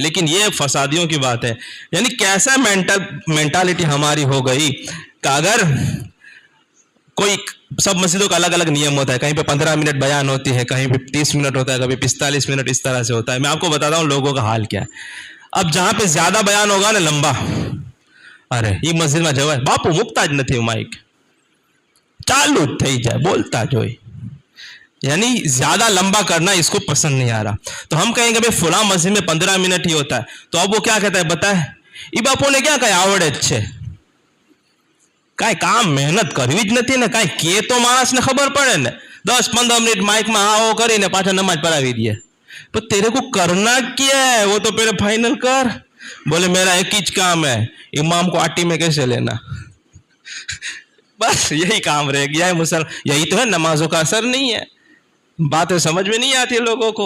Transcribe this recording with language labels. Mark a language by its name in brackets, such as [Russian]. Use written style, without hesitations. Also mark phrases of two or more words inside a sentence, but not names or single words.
[Urdu] لیکن یہ فسادیوں کی بات ہے، یعنی کیسا مینٹالٹی ہماری ہو گئی کہ اگر کوئی، سب مسجدوں کا الگ الگ نیم ہوتا ہے، کہیں پہ 15 منٹ بیان ہوتی ہے، کہیں پہ 30 منٹ ہوتا ہے، کبھی 45 منٹ، اس طرح سے ہوتا ہے۔ میں آپ کو بتاتا ہوں لوگوں کا حال کیا ہے۔ اب جہاں پہ زیادہ بیان ہوگا نا لمبا، ارے یہ مسجد میں جو ہے [Gujarati] બાપુ મૂકતા જ નથી માઇક ચાલુ થઈ જાય [Urdu] بولتا جو ہے، یعنی زیادہ لمبا کرنا اس کو پسند نہیں آ رہا۔ تو ہم کہیں گے بھائی فلاں مسجد میں 15 منٹ ہی ہوتا ہے، تو اب وہ کیا کہتا ہے بتائے، [Gujarati] ای બાપુ ને ક્યાં કઈ આવડે જ છે، કાંઈ કામ મહેનત કરવી જ નથી ને، કાંઈ કે તો માણસને ખબર પડે ને, 10-15 મિનિટ માઇકમાં આવો કરીને પાછા નમાજ પઢાવી દે। [Urdu] تو تیرے کو کرنا کیا ہے وہ تو پہلے فائنل کر۔ بولے میرا ایک ہی کام ہے، امام کو آٹی میں کیسے لینا، بس یہی کام رہ گیا ہے۔ یہی تو ہے، نمازوں کا اثر نہیں ہے، باتیں سمجھ میں نہیں آتی لوگوں کو۔